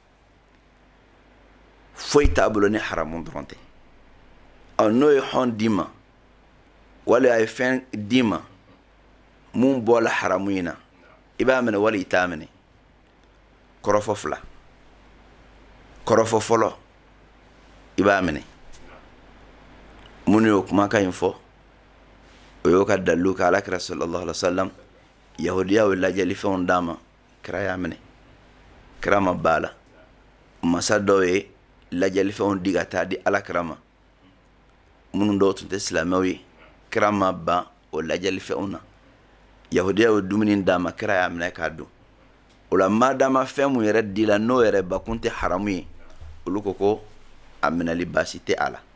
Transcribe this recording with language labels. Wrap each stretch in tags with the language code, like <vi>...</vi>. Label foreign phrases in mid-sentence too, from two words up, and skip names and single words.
<bm>foyi t'a bolo ni haramu dɔrɔn tɛ n'o ye hɔn d'i ma wali a ye fɛn d'i ma mun bɔla haramu in na i b'a minɛ wali i t'a minɛ kɔrɔfɔ fila kɔrɔfɔ fɔlɔ i b'a minɛ minnu y'o kumakan in fɔ o y'o ka dalilu ka alakira</bm> <ar>صلى الله عليه وسلم</ar> <bm>yahudiyaw ye lajɛli fɛnw d'a ma kira y'a minɛ kira ma b'a la masa dɔw ye lajɛli fɛnw di ka taa di alakira ma minnu dɔw tun tɛ silamɛw ye kira ma ban o lajɛli fɛnw na yahudiyaw ye dumuni d'a ma kira y'a minɛ k'a dun o la madama fɛn mun yɛrɛ di la n'o yɛrɛ bakun tɛ haramu ye olu ko a minɛli baasi tɛ a la</bm>